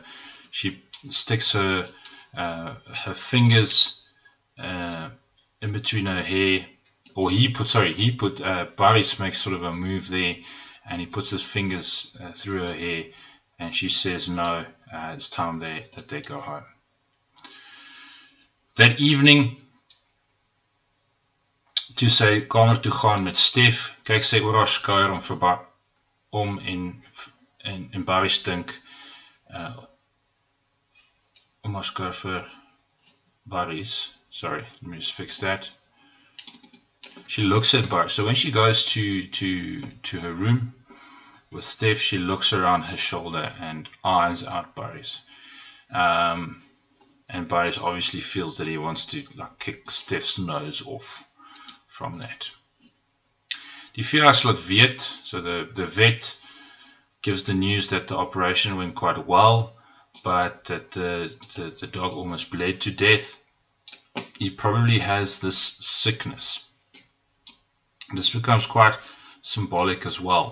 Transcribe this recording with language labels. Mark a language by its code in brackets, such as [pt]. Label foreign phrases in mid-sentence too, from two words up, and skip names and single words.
[en] She sticks her fingers in between her hair, or Boris makes sort of a move there, and he puts his fingers through her hair, and she says no, it's time that they go home. That evening, [af] toe sy kamer toe gaan met Stef, kyk sy oor haar skouer om en Boris dink om haar skouer vir Boris. [en] Sorry, let me just fix that. She looks at Boris. So when she goes to her room with Steph, she looks around her shoulder and eyes out Boris. And Boris obviously feels that he wants to kick Steph's nose off from that. [af] Die veearts laat weet, [en] so the vet gives the news that the operation went quite well, but that the dog almost bled to death. He probably has this sickness. This becomes quite symbolic as well.